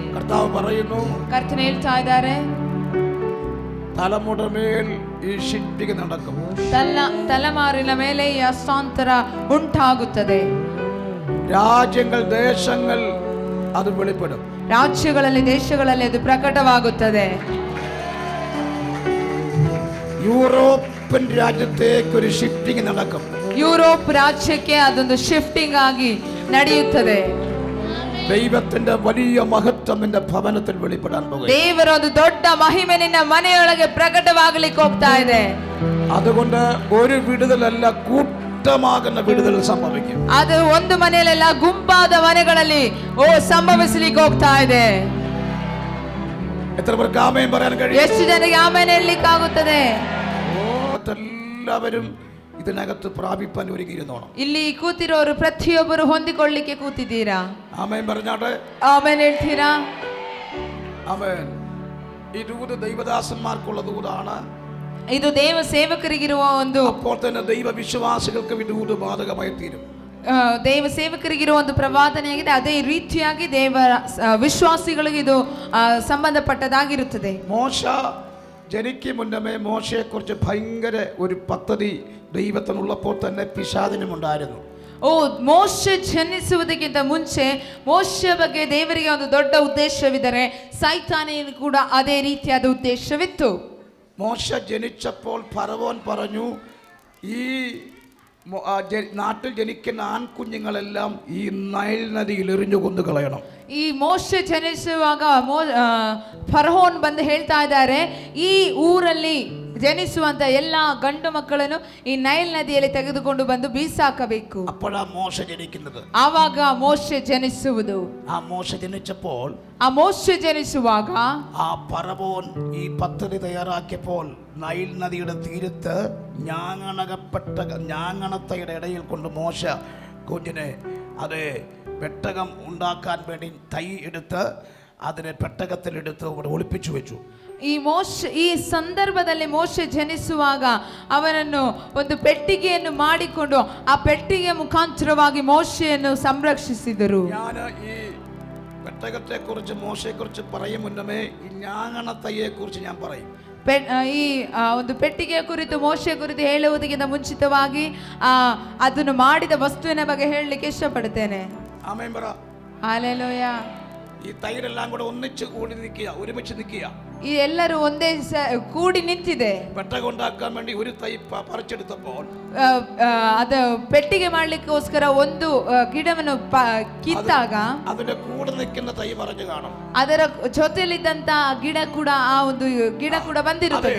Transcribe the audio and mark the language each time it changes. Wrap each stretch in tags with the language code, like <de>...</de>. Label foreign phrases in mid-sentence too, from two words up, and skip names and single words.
<ml>കർത്താവ് പറയുന്നു,</ml> <kn>ಕರ್ತನ ಹೇಳ್ತಾ ಇದ್ದಾರೆ,</kn> <ml>തലമുറമേൽ ഈ ഷിഫ്റ്റിംഗ് നടക്കും.</ml> <kn>ತಲೆಮಾರಿನ ಮೇಲೆ ಈ ಹಸ್ತಾಂತರ ಉಂಟಾಗುತ್ತದೆ.</kn> <ml>രാജ്യങ്ങൾ ദേശങ്ങൾ അത് വെളിപ്പെടും.</ml> <kn>ರಾಜ್ಯಗಳಲ್ಲಿ ದೇಶಗಳಲ್ಲಿ ಅದು ಪ್ರಕಟವಾಗುತ್ತದೆ.</kn> <ml>യൂറോപ്യൻ രാജ്യത്തേക്ക് ഒരു ഷിഫ്റ്റിംഗ് നടക്കും.</ml> <kn>ಯುರೋಪ್ ರಾಜ್ಯಕ್ಕೆ ಅದೊಂದು ಶಿಫ್ಟಿಂಗ್ ಆಗಿ ನಡೆಯುತ್ತದೆ.</kn> <ml>ദൈവത്തിന്റെ വലിയ മഹത്വം നിന്റെ ഭവനത്തിൽ വെളിപ്പെടാൻ പോകും.</ml> <kn>ದೇವರ ಒಂದು ದೊಡ್ಡ ಮಹಿಮೆ ನಿನ್ನ ಮನೆಯೊಳಗೆ ಪ್ರಕಟವಾಗಲಿಕ್ಕೆ ಹೋಗ್ತಾ ಇದೆ.</kn> <ml>അതുകൊണ്ട് ഒരു വിടുതലല്ല, കൂട്ടമാകുന്ന വിടുതൽ സംഭവിക്കും.</ml> <kn>ಅದು ಒಂದು ಮನೆಯಲ್ಲೆಲ್ಲ ಗುಂಪಾದ ಮನೆಗಳಲ್ಲಿ ಸಂಭವಿಸಲಿಕ್ಕೆ ಹೋಗ್ತಾ ಇದೆ.</kn> <ml>എത്ര പേർക്ക് ആമേൻ പറയാൻ കഴിയും?</ml> <kn>ಎಷ್ಟು ಜನರಿಗೆ ಆಮೇಲೆ ಹೇಳಲಿಕ್ಕಾಗುತ್ತದೆ?</kn> <ml>എല്ലാവരും ഇതിനകത്ത് പ്രാപിപ്പാൻ ഒരുങ്ങിയിരുന്നോണം.</ml> <kn>ಇಲ್ಲಿ ಕೂತಿರೋರು ಪ್ರತಿಯೊಬ್ಬರು ಹೊಂದಿಕೊಳ್ಳಿಕ್ಕೆ ಕೂತಿದ್ದೀರಾ?</kn> <ml>ആമേൻ പറഞ്ഞാട്ടെ.</ml> <kn>ಆಮೇಲೆ ಹೇಳ್ತೀರಾ?</kn> <ml>ആമേൻ. ഈ ദൂത് ദൈവദാസന്മാർക്കുള്ള ദൂതാണ്.</ml> <kn>ಇದು ದೇವ ಸೇವಕರಿಗಿರುವ ಒಂದು,</kn> <ml>അപ്പോൾ തന്നെ ദൈവവിശ്വാസികൾക്ക് ഈ ദൂത് ബാധകമായി തീരും.</ml> <kn>ದೇವ ಸೇವಕರಿಗಿರುವ ಒಂದು ಪ್ರವಾದನೆಯಾಗಿದೆ. ಅದೇ ರೀತಿಯಾಗಿ ದೇವರ ವಿಶ್ವಾಸಿಗಳಿಗೆ ಇದು ಸಂಬಂಧಪಟ್ಟದಾಗಿರುತ್ತದೆ.</kn> <ml>മോശ ജനിക്ക് മുന്നമേ മോശയെക്കുറിച്ച് ഭയങ്കര ഒരു പദ്ധതി ദൈവത്തിനുള്ളപ്പോൾ തന്നെ പിശാചിനുമുണ്ടായിരുന്നു.</ml> <kn>ಮೋಶೆ ಜನಿಸುವುದಕ್ಕಿಂತ ಮುಂಚೆ ಮೋಶೆ ಬಗ್ಗೆ ದೇವರಿಗೆ ಒಂದು ದೊಡ್ಡ ಉದ್ದೇಶವಿದ್ದರೆ ಸೈತಾನಿಗೂ ಕೂಡ ಅದೇ ರೀತಿಯಾದ ಉದ್ದೇಶವಿತ್ತು.</kn> <ml>മോശ ജനിച്ചപ്പോൾ ഫറവോൻ പറഞ്ഞു, ഈ നാട്ടിൽ ജനിക്കുന്ന ആൺകുഞ്ഞുങ്ങളെല്ലാം ഈ നൈൽ നദിയിൽ എറിഞ്ഞു കൊന്നു കളയണം.</ml> <kn>ಈ ಮೋಶೆ ಜನಿಸುವಾಗ ಫರೋಹನ್ ಬಂದು ಹೇಳ್ತಾ ಇದ್ದಾರೆ, ಈ ಊರಲ್ಲಿ ಜನಿಸುವಂತ ಎಲ್ಲಾ ಗಂಡು ಮಕ್ಕಳನ್ನು ಈ ನೈಲ್ ನದಿಯಲ್ಲಿ ತೆಗೆದುಕೊಂಡು ಬಂದು ಬೀಸಾಕಬೇಕು.</kn> <ml>അപ്പോഴാ മോശ ജനിക്കുന്നത്.</ml> <kn>ಆವಾಗ ಮೋಶೆ ಜನಿಸುವುದು.</kn> <ml>ആ മോശ ജനിച്ചപ്പോൾ</ml> <kn>ಆ ಮೋಶೆ ಜನಿಸುವಾಗ</kn> <ml>ആ ഫറവോൻ ഈ പദ്ധതി തയ്യാറാക്കിയപ്പോൾ നൈൽ നദിയുടെ തീരത്ത് ഞാങ്ങണത്തയുടെ ഇടയിൽ കൊണ്ട് മോശ കുഞ്ഞിനെ അത് പെട്ടകം ഉണ്ടാക്കാൻ വേണ്ടി തൈ എടുത്ത് അതിനെ പെട്ടകത്തിലെടുത്ത് ഒളിപ്പിച്ചു വെച്ചു.</ml> <kn>ಈ ಸಂದರ್ಭದಲ್ಲಿ ಮೋಶೆ ಜನಿಸುವಾಗ ಅವನನ್ನು ಒಂದು ಪೆಟ್ಟಿಗೆಯನ್ನು ಮಾಡಿಕೊಂಡು ಆ ಪೆಟ್ಟಿಗೆ ಮುಖಾಂತರವಾಗಿ ಮೋಶೆಯನ್ನು ಸಂರಕ್ಷಿಸಿದರು.</kn> <ml>ഞാൻ ഈ പെട്ടകത്തെ കുറിച്ച് മോശയെ കുറിച്ച് പറയും മുന്നമേ ഈ ഞാങ്ങണത്തയ്യെ കുറിച്ച് ഞാൻ പറയും.</ml> <kn>ಈ ಒಂದು ಪೆಟ್ಟಿಗೆಯ ಕುರಿತು ಮೋಶೆ ಕುರಿತು ಹೇಳುವುದಕ್ಕಿಂತ ಮುಂಚಿತವಾಗಿ ಅದನ್ನು ಮಾಡಿದ ವಸ್ತುವಿನ ಬಗ್ಗೆ ಹೇಳಲಿಕ್ಕೆ ಇಷ್ಟಪಡುತ್ತೇನೆ.</kn> <ml>ആമേൻ പറ.</ml> <kn>ಹಲ್ಲೆಲೂಯ.</kn> <ml>ഈ തൈരെല്ലാം കൂടെ ഒന്നിച്ച് കൂടി നിൽക്കുക, ഒരുമിച്ച് നിൽക്കുക.</ml> <kn>ಈ ಎಲ್ಲರೂ ಒಂದೇ ಕೂಡಿ ನಿಂತಿದೆ.</kn> <ml>പെട്ടകം ഉണ്ടാക്കാൻ വേണ്ടി ഒരു തൈ പറിച്ചെടുത്തപ്പോൾ</ml> <kn>ಅದು ಪೆಟ್ಟಿಗೆ ಮಾಡ್ಲಿಕ್ಕೋಸ್ಕರ ಒಂದು ಗಿಡವನ್ನು ಕಿತ್ತಾಗ</kn> <ml>അതിന്റെ കൂടെ നിൽക്കുന്ന തൈ പറഞ്ഞു കാണും.</ml> <kn>ಅದರ ಜೊತೆಯಲ್ಲಿದ್ದಂತ ಗಿಡ ಕೂಡ ಆ ಒಂದು ಗಿಡ ಕೂಡ ಬಂದಿರುತ್ತದೆ.</kn>